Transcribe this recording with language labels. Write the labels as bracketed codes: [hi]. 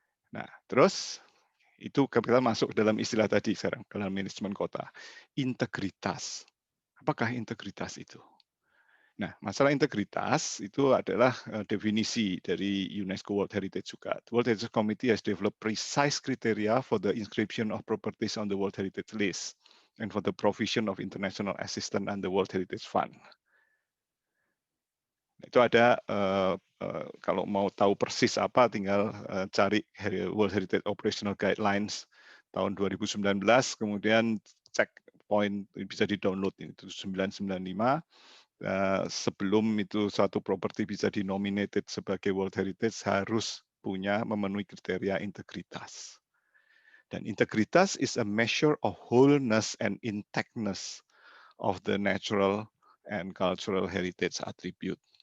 [id] Nah, terus itu kita masuk dalam istilah tadi sekarang, dalam manajemen kota. Integritas. Apakah integritas itu? Nah, masalah integritas itu adalah definisi dari UNESCO World Heritage juga. [en] The World Heritage Committee has developed precise criteria for the inscription of properties on the World Heritage List and for the provision of international assistance and the World Heritage Fund. [id] Itu ada, kalau mau tahu persis apa, tinggal cari World Heritage Operational Guidelines tahun 2019, kemudian cek poin, bisa di-download, itu 995. Sebelum itu suatu properti bisa dinominated sebagai World Heritage harus memenuhi kriteria integritas. Dan integritas [en] is a measure of wholeness and intactness of the natural and cultural heritage attribute.